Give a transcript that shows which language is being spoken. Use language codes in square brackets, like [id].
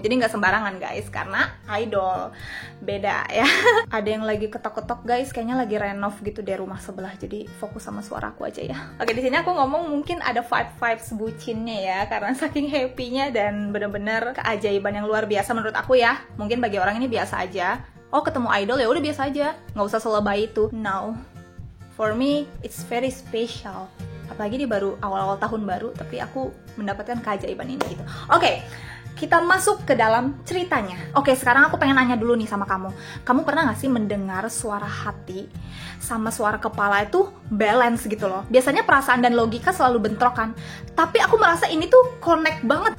[id] Jadi nggak sembarangan guys, karena idol beda ya. Ada yang lagi ketok-ketok guys, kayaknya lagi renov gitu di rumah sebelah. Jadi fokus sama suaraku aja ya. Oke, di sini aku ngomong mungkin ada vibes bucinnya ya, karena saking happy-nya dan bener-bener keajaiban yang luar biasa menurut aku ya. Mungkin bagi orang ini biasa aja. Oh, ketemu idol ya udah biasa aja, nggak usah selebay itu. [en] No, for me it's very special. [id] Apalagi dia baru awal-awal tahun baru, tapi aku mendapatkan keajaiban ini gitu. Oke, kita masuk ke dalam ceritanya. Oke, sekarang aku pengen nanya dulu nih sama kamu. Kamu pernah gak sih mendengar suara hati sama suara kepala itu balance gitu loh? Biasanya perasaan dan logika selalu bentrok kan? Tapi aku merasa ini tuh connect banget.